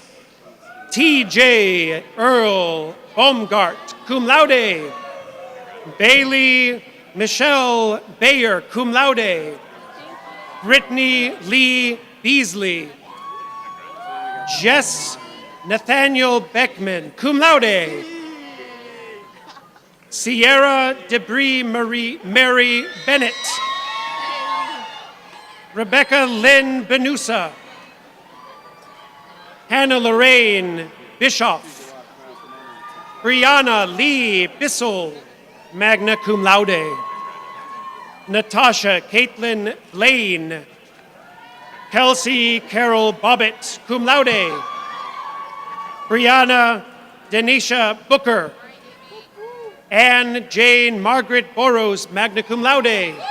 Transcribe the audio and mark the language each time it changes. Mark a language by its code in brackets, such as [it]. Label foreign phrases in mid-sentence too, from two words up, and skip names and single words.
[en] T.J. Earl Baumgart, [la] cum laude. [en] Bailey Michelle Bayer, [la] cum laude. [en] Brittany Lee Beasley. Jess Nathaniel Beckman, [la] cum laude. [en] Sierra Debris Mary Bennett. Rebecca Lynn Benusa. Hannah Lorraine Bischoff. Brianna Lee Bissell, [la] magna cum laude. [en] Natasha Caitlin Blaine. Kelsey Carol Bobbitt, [la] cum laude. [en] Brianna Denisha Booker. Anne Jane Margaret Burrows, [la] magna cum laude.